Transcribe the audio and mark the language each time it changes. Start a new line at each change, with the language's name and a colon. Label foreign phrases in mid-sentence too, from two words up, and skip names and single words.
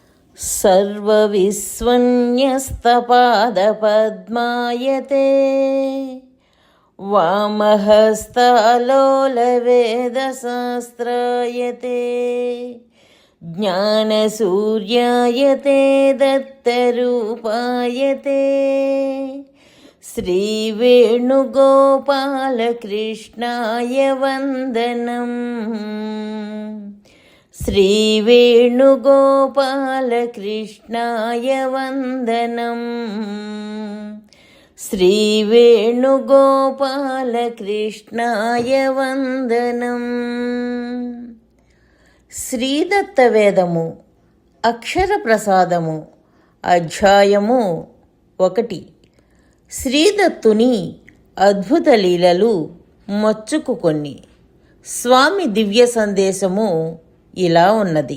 Sanskrit: सर्वविस्वन्यस्तपादपद्मायते वामहस्तालोलवेदशास्त्रायते ज्ञानसूर्यायते दत्तरूपायते श्रीवेणुगोपालकृष्णाय वन्दनम्। श्रीवेणुगोपालकृष्णाय वन्दनम्। श्रीवेणुगोपालकृष्णाय वन्दनम्।
Telugu: శ్రీదత్తవేదము అక్షర ప్రసాదము అధ్యాయము 1. శ్రీదత్తుని అద్భుత లీలలు మచ్చుకు కొన్ని. స్వామి దివ్య సందేశము ఇలా ఉన్నది.